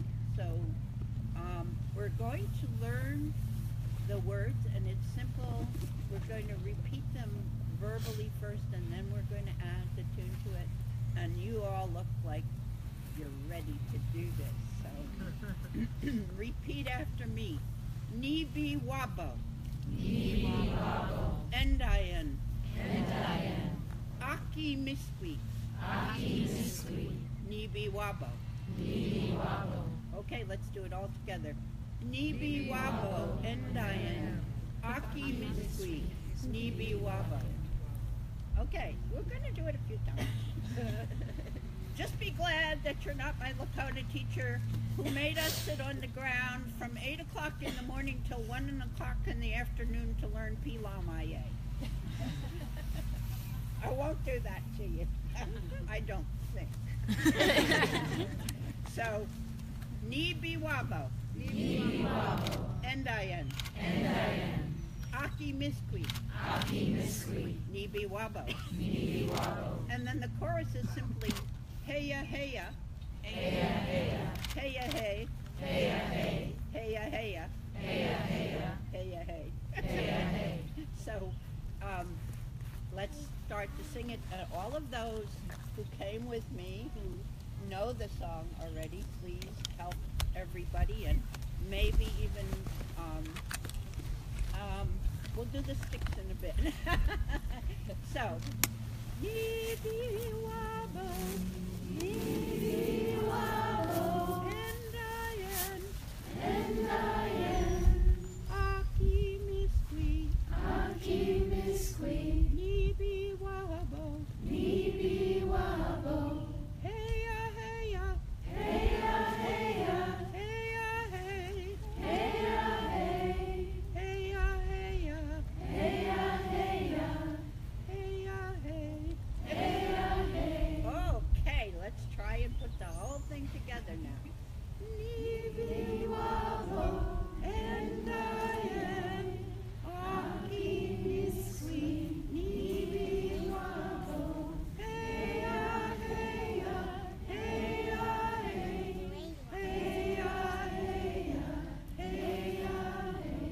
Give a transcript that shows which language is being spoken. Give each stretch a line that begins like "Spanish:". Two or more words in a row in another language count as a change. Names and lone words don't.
English: So we're going to learn the words, and it's simple. We're going to repeat them verbally first, and then we're going to add the tune to it. And you all look like you're ready to do this. So repeat after me.
Ojibwa: Nibi Wabo. Nibi Wabo. Endayan. Endayan. Aki Misqui. Aki Misqui. Nibi Wabo. Nibi Wabo.
English: Okay, let's do it all together.
Ojibwa: Nibi Wabo. Endayan. Aki Misqui. Nibi Wabo.
English: Okay, we're going to do it a few times. Just be glad that you're not my Lakota teacher who made us sit on the ground from 8 o'clock in the morning till 1 o'clock in the afternoon to learn Pilamaye. I won't do that to you. I don't think. So,
Ojibwa: Nibi Wabo. Nibi Wabo. Endayan. Endayan. Aki Misqui. Aki Misqui. Nibi Wabo. Nibi Wabo.
English: And then the chorus is simply Heya Heya. Heya Heya. Heya Hey. Heya Hey. Heya Heya. Heya Heya. Heya Hey. Heya Hey. So let's start to sing it. All of those who came with me, who know the song already, please help everybody, and maybe even we'll do the sticks in a bit. So,
Ojibwa: Nibi Wabo, Nibi Wabo, Endayan, Endayan. Aki Misqui, Aki Misqui. Nibi Wabo, Nibi Wabo. Heya Heya, Heya Heya. Heya Hey, Heya Hey. Heya Heya, Heya Heya. Heya Hey. Heya Hey.
English: Okay, let's try and put the whole thing together now.
Ojibwa: Nibi Wabo, Endayan, Aki Misqui, Nibi Wabo, Heya Heya, Heya Hey, Heya Heya, Heya Hey.